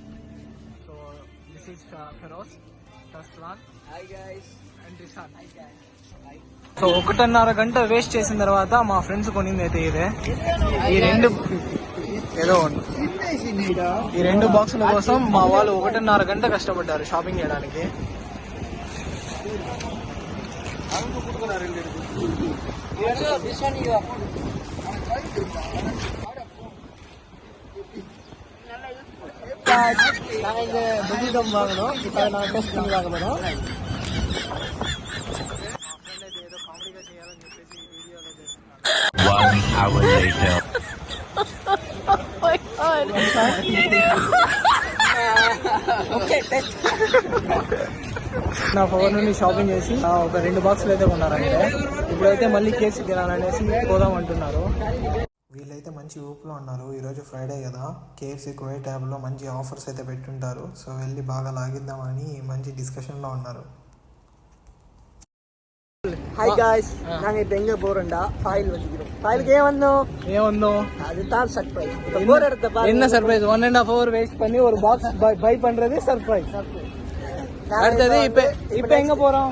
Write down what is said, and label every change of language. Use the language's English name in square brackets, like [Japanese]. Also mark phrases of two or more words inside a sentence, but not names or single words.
[English] so this is ఫెరోజ్, తస్లాన్, hi guys, అండ్ రిషాన్. hi guys. [Telugu] సో 1.5 గంట వేస్ట్ చేసిన తర్వాత మా ఫ్రెండ్స్ కొనింది అయితే ఇదే. ఈ రెండు బాక్సుల కోసం మా వాళ్ళు 1.5 గంట కష్టపడ్డారు షాపింగ్ చేయడానికి. [Tamil] நாங்கள் இந்த பெட்ஷீட்டும் வாங்கணும். இப்போ நாங்கள் டெஸ்ட் பண்ணி வாங்க போகிறோம். [English] One hour later. [Telugu] నా ఫోన్ నుండి షాపింగ్ చేసి ఒక 2 బాక్సులు అయితే కొన్నారంటే ఇప్పుడైతే మళ్ళీ కేసీ తినాలనేసి పోదాం అంటున్నారు. వీళ్ళైతే మంచి ఊపులో ఉన్నారు. ఈరోజు ఫ్రైడే కదా, కేఎఫ్సీ కువైట్ యాప్లో మంచి ఆఫర్స్ అయితే పెట్టుంటారు. సో వెళ్ళి బాగా లాగిద్దామని మంచి డిస్కషన్లో ఉన్నారు. [English] hi guys, [Tamil] நாங்கள் இப்போ எங்கே போகிறோம்டா, ஃபாயில் வந்துக்கிறோம். ஃபாயிலுக்கு ஏன் அதுதான் சர்ப்ரைஸ். இப்போ போகிற இடத்த பாருங்க. என்ன சர்ப்ரைஸ்? 1.5 hour வேஸ்ட் பண்ணி ஒரு பாக்ஸ் பை பண்றது சர்ப்ரைஸ். அடுத்தது இப்ப எங்க போறோம்?